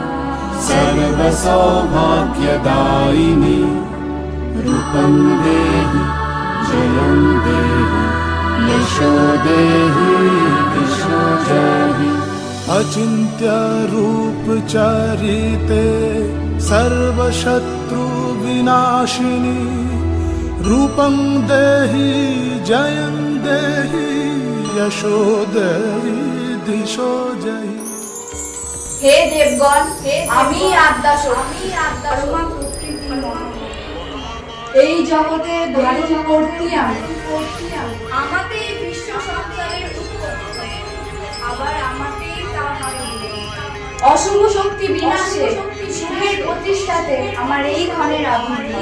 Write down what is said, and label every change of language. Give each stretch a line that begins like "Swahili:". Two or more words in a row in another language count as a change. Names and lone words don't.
Sanskrit: सर्वसौभाग्यदायिनी रूपं देहि जयं देहि यशो देहि दिशो जहि अचिन्त्य रूप चरिते सर्वशत्रु विनाशिनी रूपं देहि जयं देहि यशो देहि दिशो जहि
Bangla: হে দেবগণ, আমি আদ্যাশক্তি পরমা প্রকৃতি এই জগতে ধারণ করতে আমাকে বিশ্ব সংসারের উৎপত্তি, আবার আমাকে অশুভ শক্তি বিনাশে শুভের প্রতিষ্ঠাতে আমার এই ক্ষণের আবির্ভাব।